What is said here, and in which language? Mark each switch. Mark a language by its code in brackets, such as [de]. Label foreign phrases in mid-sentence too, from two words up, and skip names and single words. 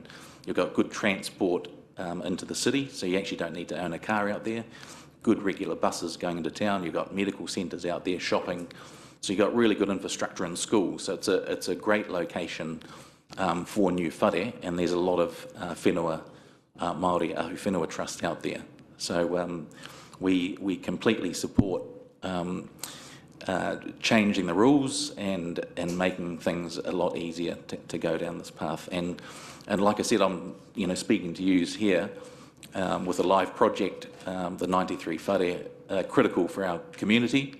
[en] You've got good transport into the city, so you actually don't need to own a car out there. Good regular buses going into town. You've got medical centres out there, shopping. So you've got really good infrastructure and schools. So it's a great location for new whare, and there's a lot of [mi] whenua Māori ahu whenua [en] trust out there. So we completely support changing the rules and making things a lot easier to go down this path. And like I said, I'm, you know, speaking to you here, with a live project, the 93 whare, critical for our community.